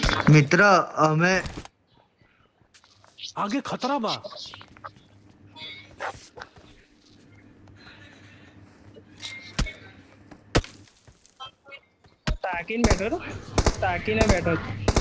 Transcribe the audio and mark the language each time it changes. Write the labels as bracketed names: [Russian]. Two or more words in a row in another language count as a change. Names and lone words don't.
[Gujarati] મિત્ર અમે [Bhojpuri] आगे खतरा बा [Gujarati] તાકીને બેઠો તો તાકીને બેઠો તો.